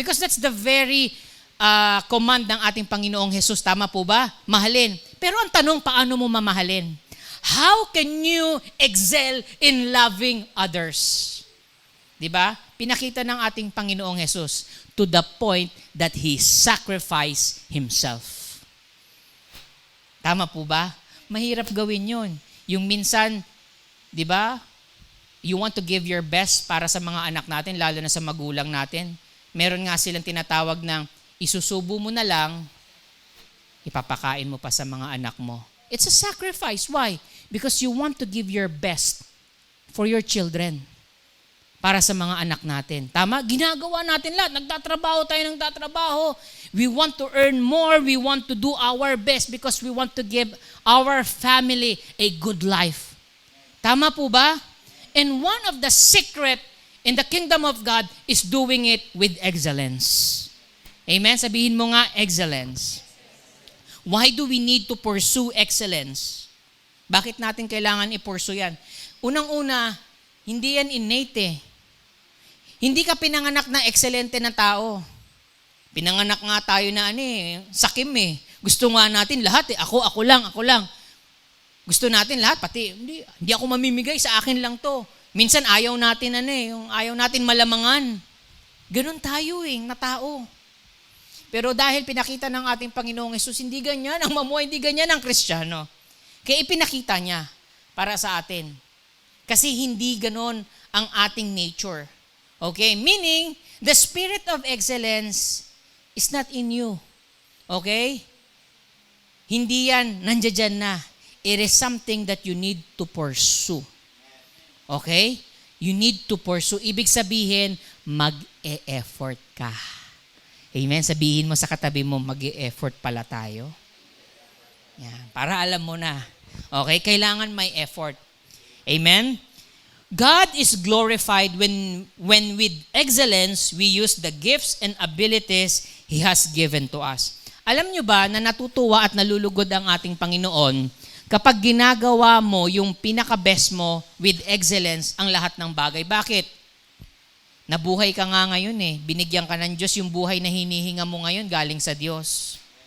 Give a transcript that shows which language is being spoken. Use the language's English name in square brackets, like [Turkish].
[English] Because that's the very command [Filipino] ng ating Panginoong Jesus. Tama po ba? Mahalin. Pero ang tanong, paano mo mamahalin? [English] How can you excel in loving others? Diba? [Filipino] Pinakita ng ating Panginoong Jesus [English] to the point that He sacrificed Himself. [Filipino] Tama po ba? Mahirap gawin yun. Yung minsan, di ba, [English] you want to give your best [Filipino] para sa mga anak natin, lalo na sa magulang natin. Meron nga silang tinatawag ng isusubo mo na lang, ipapakain mo pa sa mga anak mo. [English] It's a sacrifice. Why? Because you want to give your best for your children, [Filipino] para sa mga anak natin. [English] Tama? [Filipino] Ginagawa natin lahat. Nagtatrabaho tayo ng tatrabaho. [English] We want to earn more. We want to do our best because we want to give our family a good life. Tama po ba? And one of the secret in the kingdom of God is doing it with excellence. Amen? [Filipino] Sabihin mo nga, [English] excellence. Why do we need to pursue excellence? [Filipino] Bakit natin kailangan i-pursue yan? Unang-una, hindi yan innate eh. Hindi ka pinanganak na excelente na tao. Pinanganak nga tayo na sakim eh. Gusto nga natin lahat eh. Ako lang. Gusto natin lahat, pati hindi ako mamimigay, sa akin lang to. Minsan ayaw natin yung ayaw natin malamangan. Ganun tayo na tao. Pero dahil pinakita ng ating Panginoong Hesus, hindi ganyan ang mamuhay, hindi ganyan ang Kristiyano. Kaya ipinakita niya para sa atin. Kasi hindi ganon ang ating nature. Okay? [English] Meaning, the spirit of excellence is not in you. Okay? [Filipino] Hindi yan, nandiyan na. [English] It is something that you need to pursue. Okay? You need to pursue. [Filipino] Ibig sabihin, mag-e-effort ka. [English] Amen? [Filipino] Sabihin mo sa katabi mo, mag-e-effort pala tayo. Yan. [English] Para alam mo na. [Filipino] Okay? Kailangan may effort. Amen? [English] God is glorified when with excellence, we use the gifts and abilities He has given to us. [Filipino] Alam nyo ba na natutuwa at nalulugod ang ating Panginoon kapag ginagawa mo yung pinaka-best mo [English] with excellence [Filipino] ang lahat ng bagay? Bakit? Nabuhay ka nga ngayon eh. Binigyan ka ng Diyos, yung buhay na hinihinga mo ngayon galing sa Diyos.